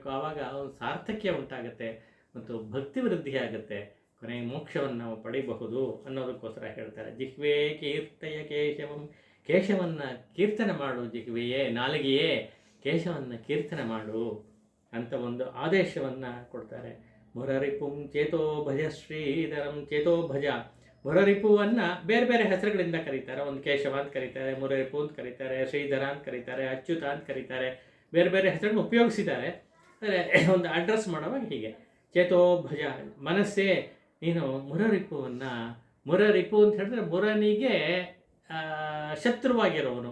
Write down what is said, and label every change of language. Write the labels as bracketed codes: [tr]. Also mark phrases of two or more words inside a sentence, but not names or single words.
[kn] ಆವಾಗ ಒಂದು ಸಾರ್ಥಕ್ಯ ಉಂಟಾಗುತ್ತೆ ಮತ್ತು ಭಕ್ತಿ ವೃದ್ಧಿ ಆಗುತ್ತೆ. ಕೊನೆಗೆ ಮೋಕ್ಷವನ್ನು ನಾವು ಪಡೆಯಬಹುದು ಅನ್ನೋದಕ್ಕೋಸ್ಕರ ಹೇಳ್ತಾರೆ. [sa] ಜಿಹ್ವೇ ಕೀರ್ತಯ ಕೇಶವಂ, [kn] ಕೇಶವನ್ನು ಕೀರ್ತನೆ ಮಾಡು ಜಿಹ್ವೆಯೇ, ನಾಲಿಗೆಯೇ ಕೇಶವನ್ನು ಕೀರ್ತನೆ ಮಾಡು ಅಂತ ಒಂದು ಆದೇಶವನ್ನು ಕೊಡ್ತಾರೆ. [sa] ಮುರರಿಪುಂ ಚೇತೋ ಭಜ ಶ್ರೀಧರಂ, ಚೇತೋ ಭಜ. [kn] ಮುರರಿಪುವನ್ನು ಬೇರೆ ಬೇರೆ ಹೆಸರುಗಳಿಂದ ಕರೀತಾರೆ. ಒಂದು ಕೇಶವ ಅಂತ ಕರೀತಾರೆ, ಮುರರಿಪು ಅಂತ ಕರೀತಾರೆ, ಶ್ರೀಧರ ಅಂತ ಕರೀತಾರೆ, ಅಚ್ಯುತ ಅಂತ ಕರೀತಾರೆ. ಬೇರೆ ಬೇರೆ ಹೆಸರುಗಳನ್ನು ಉಪಯೋಗಿಸಿದ್ದಾರೆ. ಅಂದರೆ ಒಂದು ಅಡ್ರೆಸ್ ಮಾಡುವಾಗ ಹೀಗೆ, [sa] ಚೇತೋ ಭಜ, [kn] ಮನಸ್ಸೇ ನೀನು ಮುರರಿಪುವನ್ನು, ಮುರರಿಪು ಅಂತ ಹೇಳಿದ್ರೆ ಮುರನಿಗೆ ಶತ್ರುವಾಗಿರೋವನು.